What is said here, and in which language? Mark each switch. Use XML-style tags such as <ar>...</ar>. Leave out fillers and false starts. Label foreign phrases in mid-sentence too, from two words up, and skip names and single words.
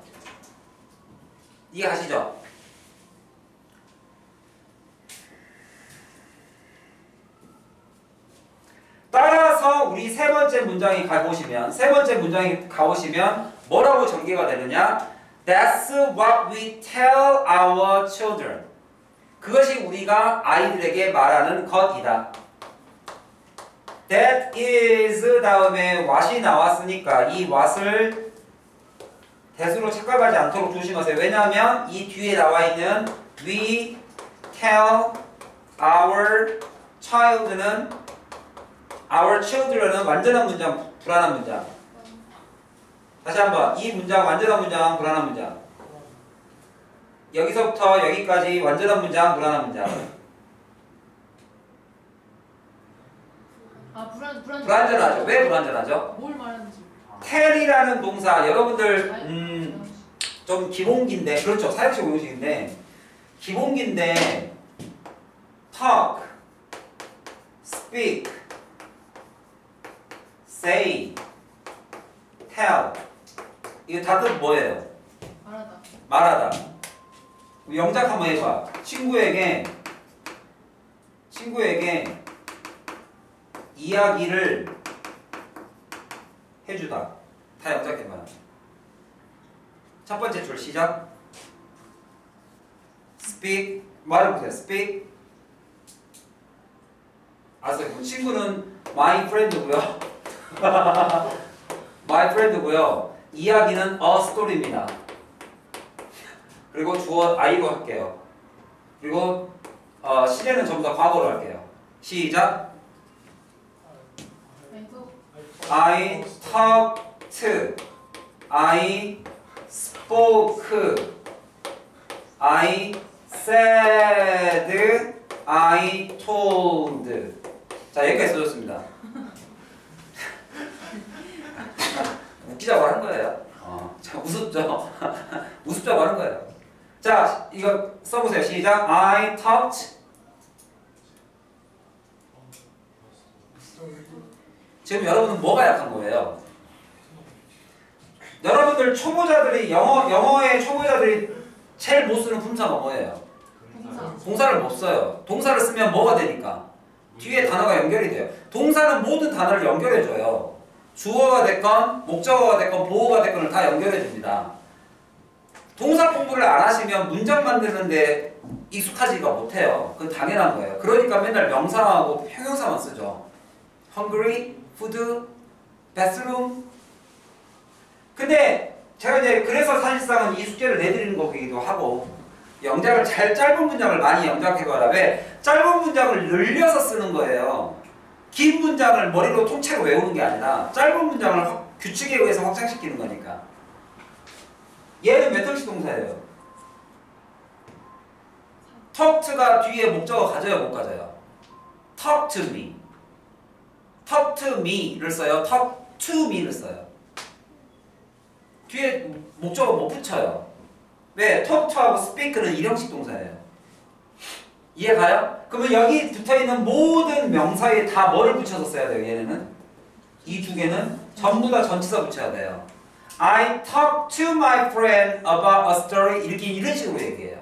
<ko>이해 가시죠? 따라서 우리 세 번째 문장이 가보시면 뭐라고 전개가 되느냐?</ko> <en>That's what we tell our children.</en> <ko>그것이 우리가 아이들에게 말하는 것이다.</ko> <en>That is</en> <ko>다음에 what이 나왔으니까 이 what을 대수로 착각하지 않도록 조심하세요. 왜냐하면 이 뒤에 나와 있는</ko> <en>we tell our child</en> <ko>는</ko> <en>our children</en> <ko>은 완전한 문장, 불안한 문장. 다시 한번 이 문장 완전한 문장, 불안한 문장. 여기서부터 여기까지 완전한 문장, 불안한 문장. 아 불완전하죠. 왜 불완전하죠? 뭘 말하는지. tell이라는 동사 여러분들 좀 기본기인데 그렇죠. 사역식 공식인데 기본기인데</ko> <en>talk, speak, say, tell</en> <ko>이거 다 뜻 뭐예요? 말하다. 말하다. 영작 한번 해봐. 친구에게 이야기를 해주다. 다 영작해봐. 첫 번째 줄 시작. speak 말해보세요. speak. 알았어요. 친구는</ko> <en>my friend</en> <ko>고요.</ko> <en>my friend</en> <ko>고요. 이야기는</ko> <en>a story</en> <ko>입니다. 그리고 주어 I로 할게요. 그리고 시제는 전부 다 과거로 할게요. 시작.</ko> <en>I talked. I spoke. I said. I told.</en> <ko>자, 여기까지 써줬습니다. 웃기자고 하는 거예요. 자, 우습죠? 우습자고 하는 거예요. 자, 이거 써보세요. 시작.</ko> <en>I talked.</en> <ko>지금 여러분은 뭐가 약한 거예요? 여러분들 초보자들이 영어의 초보자들이 제일 못 쓰는 품사가 뭐예요? 동사를 못 써요. 동사를 쓰면 뭐가 되니까? 뒤에 단어가 연결이 돼요. 동사는 모든 단어를 연결해줘요. 주어가 됐건 목적어가 됐건 보어가 됐건을 다 연결해줍니다. 동사 공부를 안 하시면 문장 만드는데 익숙하지가 못해요. 그건 당연한 거예요. 그러니까 맨날 명사하고 형용사만 쓰죠.</ko> <en>hungry, food, bathroom.</en> <ko>근데 제가 이제 그래서 사실상은 이 숙제를 내드리는 거기도 하고 영작을 짧은 문장을 많이 영작해봐라. 왜? 짧은 문장을 늘려서 쓰는 거예요. 긴 문장을 머리로 통째로 외우는 게 아니라 짧은 문장을 규칙에 의해서 확장시키는 거니까. 얘는 몇 형식 동사예요?</ko> <en>talk to</en> <ko>가 뒤에 목적어 가져요, 못 가져요?</ko> <en>talk to me. talk to me를 써요. talk to me</en> <ko>를 써요. 뒤에 목적어 못 붙여요. 왜?</ko> <en>talk to</en> <ko>하고 speak는 일형식 동사예요. 이해가요? 그러면 여기 붙어있는 모든 명사에 다 뭐를 붙여서 써야 돼요, 얘네는? 이 두 개는 전부 다 전치사 붙여야 돼요.</ko> <en>I talked to my friend about a story.</en> <ko>이렇게 이런 식으로 얘기해요.</ko>